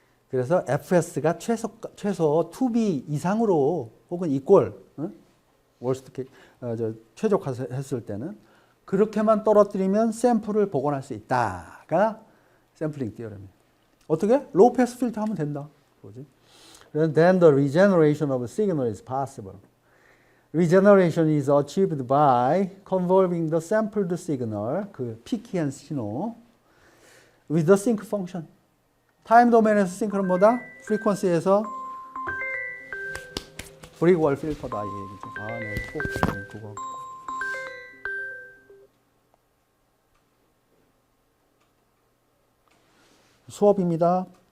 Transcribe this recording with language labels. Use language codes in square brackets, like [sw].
[ko] 그래서 FS가 최소 2B 이상으로 혹은 equal, worst case, 최적화했을 때는 그렇게만 떨어뜨리면 샘플을 복원할 수 있다가 샘플링 티어럼이에요. 어떻게? 로우 패스 필터 하면 된다. 그거지. [en] Then the regeneration of a signal is possible. Regeneration is achieved by convolving the sampled signal, [ko] 그 피키한 신호, [en] with the sync function. [ko] 타임 도메인에서 싱크는 뭐다? 프리퀀시에서 브릭월 필터다 이 얘기죠. 아, 네, 꼭 그거. 수업입니다.